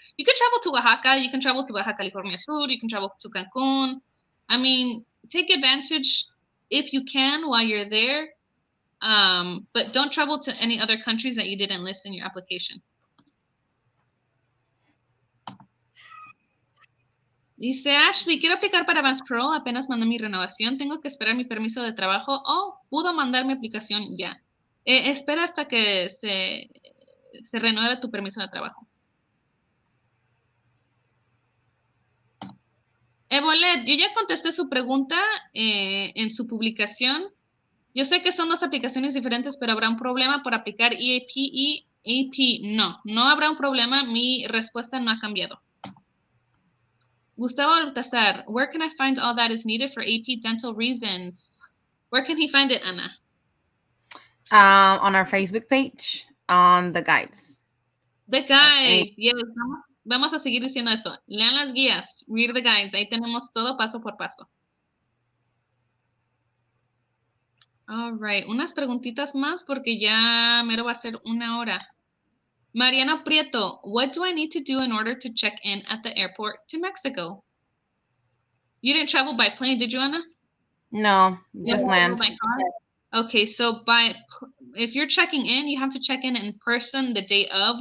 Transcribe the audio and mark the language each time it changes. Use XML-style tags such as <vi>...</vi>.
<en>You can travel to Oaxaca. You can travel to Baja California Sur. You can travel to Cancun. I mean, take advantage if you can while you're there. But don't travel to any other countries that you didn't list in your application.</en> <es>Dice Ashley, quiero aplicar para Advanced Parole, apenas mandé mi renovación, tengo que esperar mi permiso de trabajo o puedo mandar mi aplicación ya. Espera hasta que se renueve tu permiso de trabajo. Evolet, yo ya contesté su pregunta en su publicación. Yo sé que son dos aplicaciones diferentes, pero habrá un problema por aplicar EAP y AP. No habrá un problema. Mi respuesta no ha cambiado.</es> <en>Gustavo Baltazar, where can I find all that is needed for AP dental reasons? Where can he find it, Ana? On our Facebook page, on the guides. The guides, yes.</en> <es>vamos a seguir diciendo eso. Lean las guías,</es> <en>read the guides.</en> <es>Ahí tenemos todo paso por paso.</es> <en>All right,</en> <es>unas preguntitas más porque ya mero va a ser 1 hora.</es> <en>Mariano Prieto, what do I need to do in order to check in at the airport to Mexico? You didn't travel by plane, did you, Ana? No, just land. By car? Okay, so if you're checking in, you have to check in person the day of.</en>